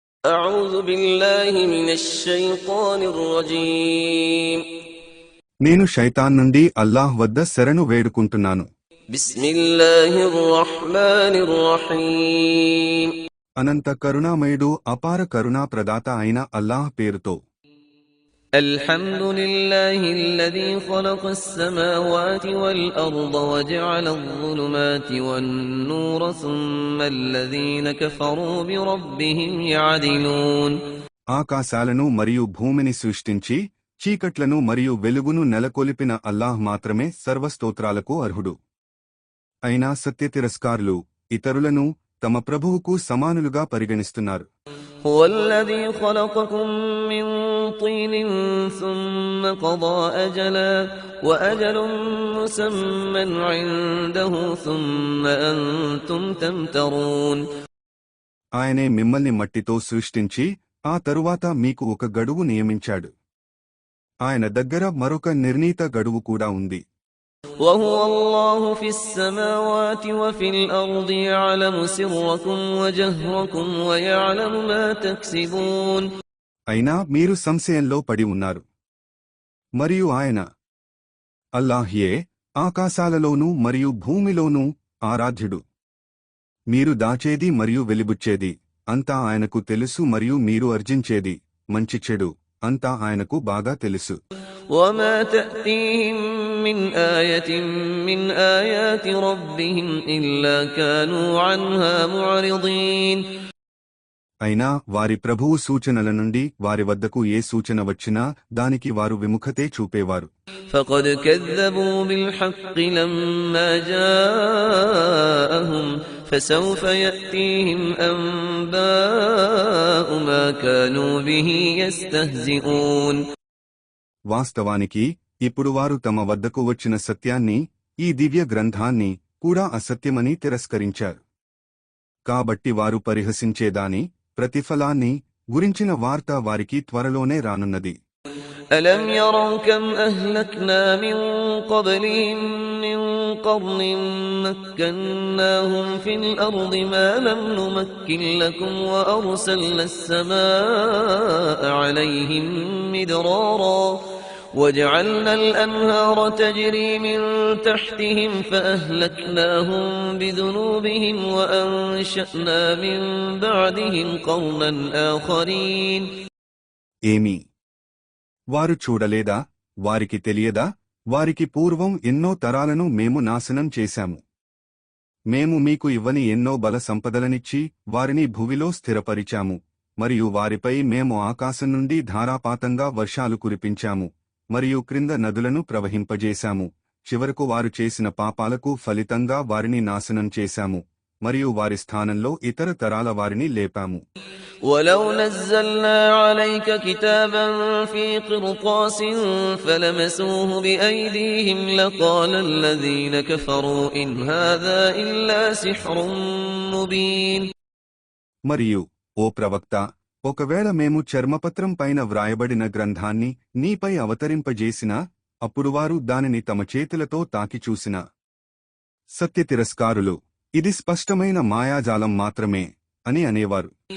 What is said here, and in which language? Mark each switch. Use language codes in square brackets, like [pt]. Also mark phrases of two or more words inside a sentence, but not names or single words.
[ar] أعوذ بالله من الشيطان الرجيم [te] నేను శైతాన్ నుండి అల్లాహ్ వద్ద శరణు వేడుకుంటున్నాను. [ar] بسم الله الرحمن الرحيم [te] అనంత కరుణామయుడు అపార కరుణా ప్రదాత అయిన అల్లాహ్ పేరుతో. [ar] الحمد لله الذي خلق السماوات والأرض وجعل الظلمات والنور ثم الذين كفروا بربهم يعدلون [te] ఆకాశాలను మరియు భూమిని సృష్టించి చీకట్లను మరియు వెలుగును నెలకొల్పిన అల్లాహ్ మాత్రమే సర్వస్తోత్రాలకు అర్హుడు. అయినా సత్యతిరస్కారులు ఇతరులను తమ ప్రభువుకు సమానులుగా పరిగణిస్తున్నారు. [ar] هو الذي خلقكم من طين ثم قضى أجلا وأجل مسمى عنده ثم أنتم تمترون [te] ఆయనే మిమ్మల్ని మట్టితో సృష్టించి ఆ తరువాత మీకు ఒక గడువు నియమించాడు. ఆయన దగ్గర మరొక నిర్ణీత గడువు కూడా ఉంది. [ar] وهو الله في السماوات وفي الأرض يعلم سركم وجهركم ويعلم ما تكسبون [te] అయినా మీరు సంశయంలో పడి ఉన్నారు. మరియు ఆయన అల్లాహ్యే ఆకాశాలలోనూ మరియు భూమిలోనూ ఆరాధ్యుడు. మీరు దాచేది మరియు వెలిబుచ్చేది అంతా ఆయనకు తెలుసు మరియు మీరు అర్జించేది మంచి చెడు అంతా ఆయనకు బాగా తెలుసు. [ar] وما تأتيهم من آية من آيات ربهم إلا كانوا عنها معرضين [te] అయినా వారి ప్రభువు సూచనల నుండి వారి వద్దకు ఏ సూచన వచ్చినా దానికి వారు విముఖతే చూపేవారు. [ar] فقد كذبوا بالحق لما جاءهم فسوف يأتيهم أنباء ما كانوا به يستهزئون [te] వాస్తవానికి ఇప్పుడు వారు తమ వద్దకు వచ్చిన సత్యాన్ని, ఈ దివ్య గ్రంథాన్ని కూడా అసత్యమని తిరస్కరించారు. కాబట్టి వారు పరిహసించేదాని ప్రతిఫలాన్ని గురించిన వార్త వారికి త్వరలోనే రానున్నది. [ar] ألم يروا كم أهلكنا من قبلهم من قرن مكناهم في الأرض ما لم نمكن لكم وأرسلنا السماء عليهم مدرارا وجعلنا الأنهار تجري من تحتهم فأهلكناهم بذنوبهم وأنشأنا من بعدهم قرنا آخرين [te] ఏమి వారు చూడలేదా? వారికి తెలియదా? వారికి పూర్వం ఎన్నో తరాలను మేము నాశనం చేశాము. మేము మీకు ఇవ్వని ఎన్నో బల సంపదలనిచ్చి వారిని భువిలో స్థిరపరిచాము. మరియు వారిపై మేము ఆకాశం నుండి ధారాపాతంగా వర్షాలు కురిపించాము మరియు క్రింద నదులను ప్రవహింపజేశాము. చివరకు వారు చేసిన పాపాలకు ఫలితంగా వారిని నాశనం చేశాము మరియు వారి స్థానంలో ఇతర తరాల వారిని లేపాము. [ar] ولو نزلنا عليك كتابا في قرطاس فلمسوه بأيديهم لقال الذين كفروا إن هذا إلا سحر مبين [te] మరియు ఓ ప్రవక్త, ఒకవేళ మేము చర్మపత్రం పైన వ్రాయబడిన గ్రంథాన్ని నీపై అవతరింపజేసినా అప్పుడు వారు దానిని తమ చేతులతో తాకి చూసినా సత్యతిరస్కారులు ఇది స్పష్టమైన మాయాజాలం మాత్రమే అని అనేవారు.